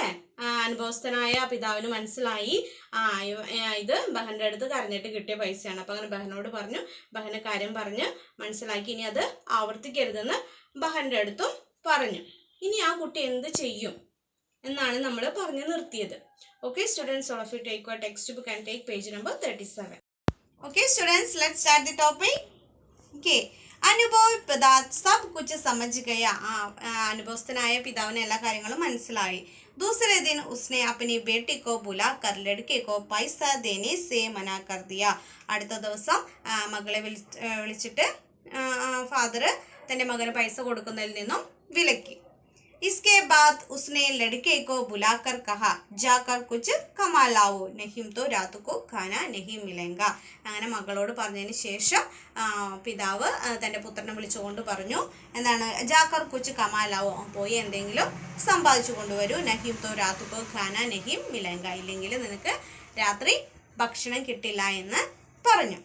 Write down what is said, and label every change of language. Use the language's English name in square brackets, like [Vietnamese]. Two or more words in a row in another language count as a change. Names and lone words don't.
[Malayalam] അനുഭവസ്ഥനായ പിതാവിന് മനസ്സിലായി ഇത് ബഹൻ്റെ അടുത്ത് കരഞ്ഞിട്ട് കിട്ടിയ പൈസയാണ്. അപ്പം അങ്ങനെ ബഹനോട് പറഞ്ഞു. ബഹന് കാര്യം പറഞ്ഞ് മനസ്സിലാക്കി. ഇനി അത് ആവർത്തിക്കരുതെന്ന് ബഹൻ്റെ അടുത്തും പറഞ്ഞു. ഇനി ആ കുട്ടി എന്ത് ചെയ്യും എന്നാണ് നമ്മൾ പറഞ്ഞു നിർത്തിയത്. [English] okay students, all of you take your textbook and take page number 37. Okay students, let's start the topic. [Hindi] Okay, अनुभव पिता सब कुछ समझ गया. [Malayalam] അനുഭവസ്ഥനായ പിതാവിന് എല്ലാ കാര്യങ്ങളും മനസ്സിലായി. [Hindi] दूसरे दिन उसने अपनी बेटी को बुलाकर लड़के को पैसा देने से मना कर दिया. [Malayalam] അടുത്ത ദിവസം മകളെ വിളിച്ചിട്ട് ഫാദർ തൻ്റെ മകന് പൈസ കൊടുക്കുന്നതിൽ നിന്നും വിലക്കി. [Hindi] इसके बाद उसने लड़के को बुलाकर कहा जाकर कुछ कमा लाओ नहीं तो रात को खाना नहीं मिलेगा. [Malayalam] അങ്ങനെ മകളോട് പറഞ്ഞതിന് ശേഷം പിതാവ് തൻ്റെ പുത്രനെ വിളിച്ചുകൊണ്ട് പറഞ്ഞു. [Hindi] जाकर कुछ कमा लाओ, [Malayalam] പോയി എന്തെങ്കിലും സമ്പാദിച്ചു കൊണ്ടുവരൂ. [Hindi] नहीं तो रात को खाना नहीं मिलेगा, [Malayalam] ഇല്ലെങ്കിൽ നിനക്ക് രാത്രി ഭക്ഷണം കിട്ടില്ല എന്ന് പറഞ്ഞു.